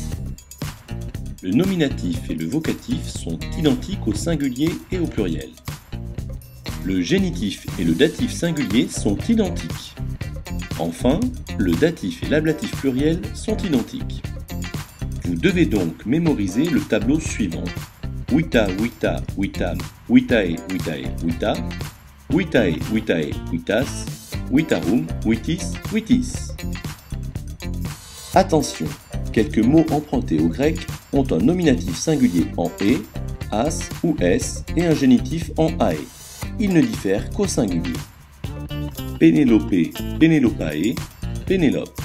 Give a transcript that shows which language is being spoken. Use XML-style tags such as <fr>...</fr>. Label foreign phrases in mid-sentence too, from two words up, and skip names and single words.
<fr>Le nominatif et le vocatif sont identiques au singulier et au pluriel. Le génitif et le datif singulier sont identiques. Enfin, le datif et l'ablatif pluriel sont identiques. Vous devez donc mémoriser le tableau suivant.</fr> <la>Vita, vita, vitam, vitae, vitae, vita, vitae, vitae, vitas, vitarum, vitis, vitis.</la> <fr>Attention, quelques mots empruntés au grec ont un nominatif singulier en e, as ou s et un génitif en ae. Ils ne diffèrent qu'au singulier. Pénélope, Pénélopae, Pénélope.</fr>